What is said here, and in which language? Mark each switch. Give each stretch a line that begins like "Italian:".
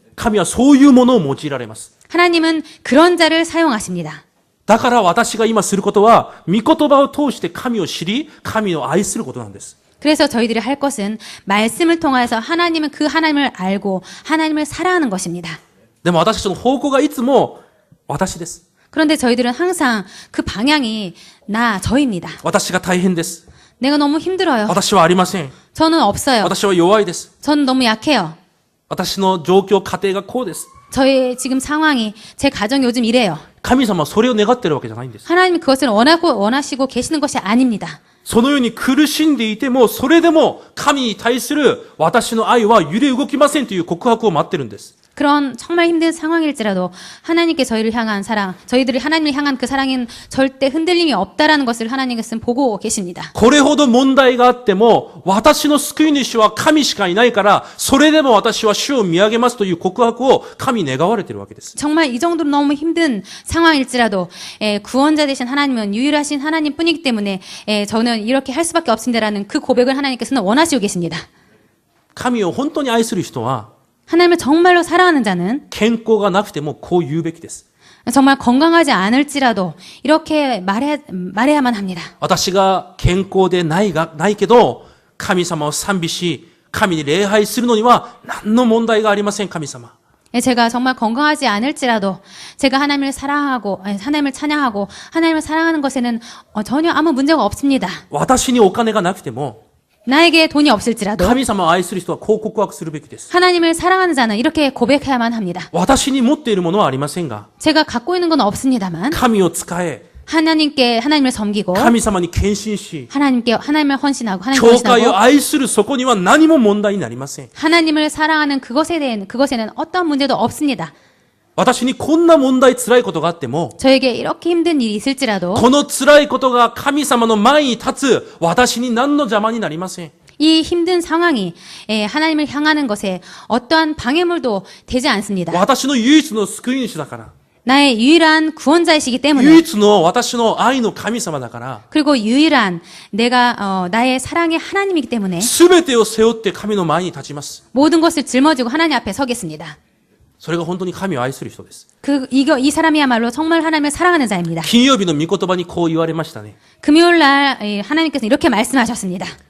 Japanese: 神はそういうものを用いられます。
Korean: 하나님은 그런 자를 사용하십니다.
Japanese: だから私が今することは、御言葉を通して神を知り、神を愛することなんです。
Korean: 그래서 저희들이 할 것은 말씀을 통하여서 하나님은 그 하나님을 알고 하나님을 사랑하는 것입니다.
Japanese: でも私たちの方向がいつも私です。
Korean: 그런데 저희들은 항상 그 방향이 저입니다.
Japanese: 私が大変です。
Korean: 내가 너무 힘들어요.
Japanese: 私はありません。
Korean: 저는 없어요.
Japanese: 私は弱いです。
Korean: 저는 너무 약해요.
Japanese: 私の状況、家庭がこうです。
Korean: 저의 지금 상황이, 제 가정이 요즘 이래요.
Japanese: 神様はそれを願っているわけじゃないんです。
Korean: 하나님이 그것을 원하시고 계시는 것이 아닙니다.
Japanese: そのように苦しんでいても、それでも神に対する私の愛は揺れ動きませんという告白を待ってるんです。
Korean: 그런 정말 힘든 상황일지라도 하나님께 저희를 향한 사랑, 저희들이 하나님을 향한 그 사랑은 절대 흔들림이 없다라는 것을 하나님께서는 보고 계십니다.
Japanese: これほど問題があっても、私の救い主は神しかいないから、それでも私は主を見上げますという告白を神願われているわけです。
Korean: 정말 이 정도로 너무 힘든 상황일지라도 구원자 되신 하나님은 유일하신 하나님뿐이기 때문에 저는 이렇게 할 수밖에 없습니다라는 그 고백을 하나님께서는 원하시고 계십니다.
Japanese: 神を本当に愛する人は、
Korean: 하나님을 정말로 사랑하는 자는
Japanese: 健康がなくてもこう言うべきです。
Korean: 정말 건강하지 않을지라도 이렇게 말해야만 합니다.
Japanese: 私が健康でないけど、神様を賛美し、神に礼拝するのには何の問題がありません、神様。
Korean: 제가 정말 건강하지 않을지라도 제가 하나님을 사랑하고 하나님을 찬양하고 하나님을 사랑하는 것에는 전혀 아무 문제가 없습니다.
Japanese: 私にお金がなくても、
Korean: 나에게 돈이 없을지라도
Japanese: 神様を愛する人はこう告白するべきです。
Korean: 하나님을 사랑하는 자는 이렇게 고백해야만 합니다.
Japanese: 私に持っているものはありませんが、
Korean: 제가 갖고 있는 건 없습니다만
Japanese: 神を使え、
Korean: 하나님을 섬기고
Japanese: 神様に献身し、
Korean: 하나님을 헌신하고 하나님
Japanese: 教会を
Korean: 헌신하고
Japanese: 愛するそこには何も問題になりません。
Korean: 하나님을 사랑하는 그것에는 어떤 문제도 없습니다.
Japanese: 私にこんな問題、辛いことがあっても、
Korean: 저에게 이렇게 힘든 일이 있을지라도
Japanese: この辛いことが神様の前に立つ私に何の邪魔になりません。
Korean: 이 힘든 상황이 하나님을 향하는 것에 어떠한 방해물도 되지 않습니다.
Japanese: 私の唯一の救い主だから。
Korean: 나의 유일한 구원자이시기
Japanese: 唯
Korean: 때문에
Japanese: 一の私の愛の神様だから。
Korean: 그리고 유일한 나의 사랑의 하나님이기 때문에
Japanese: すべてを背負って神の前に立ちます。
Korean: 모든 것을 짊어지고 하나님 앞에 서겠습니다.
Japanese: それが本当に神を愛する人です。
Korean: 이 사람이야말로 정말 하나님을 사랑하는 자입니다.
Japanese: 金曜日の御言葉にこう言われましたね。
Korean: 금요일 날 하나님께서 이렇게 말씀하셨습니다.